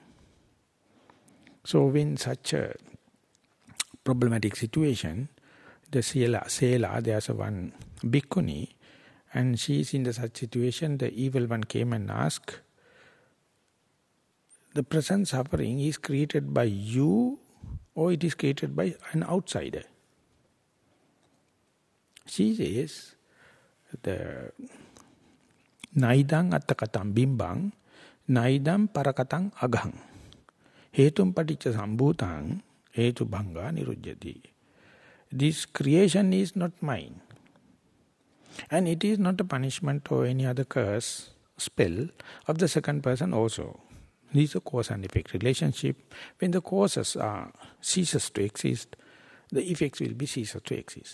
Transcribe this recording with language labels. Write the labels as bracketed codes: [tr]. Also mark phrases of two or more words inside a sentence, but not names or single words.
[en] So when such a problematic situation, the Sela, there's one bhikkhuni, and she is in the such situation, the evil one came and asked, the present suffering is created by you or it is created by an outsider? [pi] She says, the naidang attakatam bimbang, naidam parakatang aghang, hetum paticca sambhutang, hetu bhanga nirujjati. [en] This creation is not mine. And it is not a punishment or any other curse, spell of the second person also. This is a cause and effect relationship. When the causes ceases to exist, the effects will be ceases to exist.